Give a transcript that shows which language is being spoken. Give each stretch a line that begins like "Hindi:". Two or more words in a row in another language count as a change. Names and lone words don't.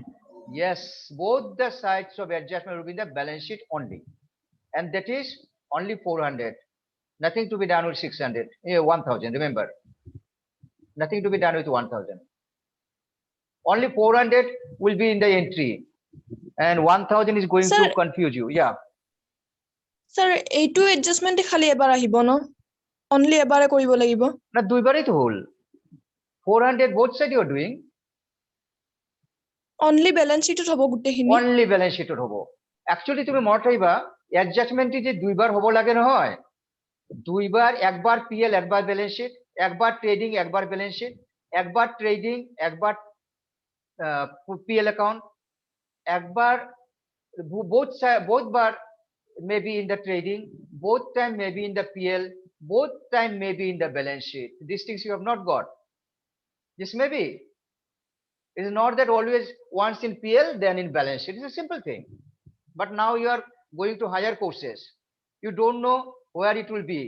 English: Yes, both the sides of adjustment will be in the balance sheet only. And that is only 400. Nothing to be done with 600. 1,000, remember. Nothing to be done with 1,000. Only 400 will be in the entry. And 1,000 is going Sir- to confuse you. Yeah.
Assamese: স্যাৰ এইটো এডজাষ্টমেণ্ট খালি এবাৰ আহিব ন অনলি এবাৰে কৰিব লাগিব
English: Now,
Bangla: দুইবারই তো হল
English: 400 both side you are doing. only balance sheetত
Assamese: হ'ব গোটেইখিনি
English: Only balance sheet
Bangla: হব actually তুমি মনত রাখবা অ্যাডজাস্টমেন্ট যে দুইবার হব লাগে নহয় দুইবার একবার পিএল একবার
English: balance sheet
Bangla: একবার ট্রেডিং একবার
English: balance sheet
Bangla: একবার ট্রেডিং একবার
English: PL account
Bangla: একবার both বার
English: maybe in the trading both time maybe in the PL both time maybe in the balance sheet. These things you have not got. This may be. It is not that always once in PL then in balance sheet. It's a simple thing. But now you are going to higher courses. You don't know where it will be.